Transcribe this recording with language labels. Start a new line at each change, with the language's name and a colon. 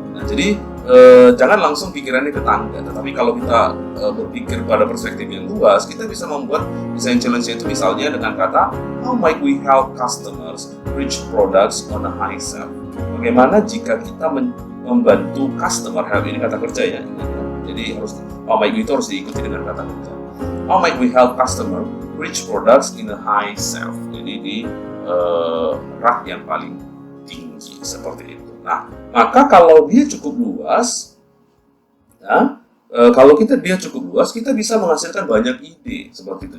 Indonesian: Nah, jadi jangan langsung pikirannya ke tangga, tetapi kalau kita berpikir pada perspektif yang luas, kita bisa membuat design challenge itu misalnya dengan kata
English: how might we help customers reach products on a high shelf.
Indonesian: Bagaimana jika kita membantu customer, help ini kata kerja ya. Jadi harus how might we itu harus diikuti dengan kata kerja.
English: How might we help customer reach products in a high shelf.
Indonesian: Jadi di rak yang paling tinggi seperti itu. Nah, maka kalau dia cukup luas, ya, dia cukup luas, kita bisa menghasilkan banyak ide seperti itu.